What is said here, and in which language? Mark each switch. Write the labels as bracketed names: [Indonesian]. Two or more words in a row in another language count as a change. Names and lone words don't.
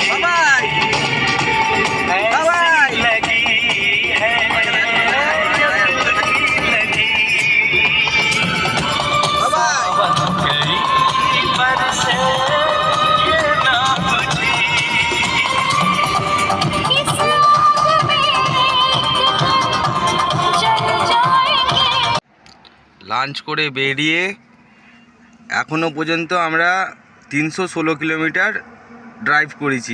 [Hindi] ऐसी लगी है लगी। सावन करीब बरसे ये ना बुझी। [Bangla] লাঞ্চ করে বেরিয়ে এখনও পর্যন্ত আমরা 316 কিলোমিটার ড্রাইভ করেছি।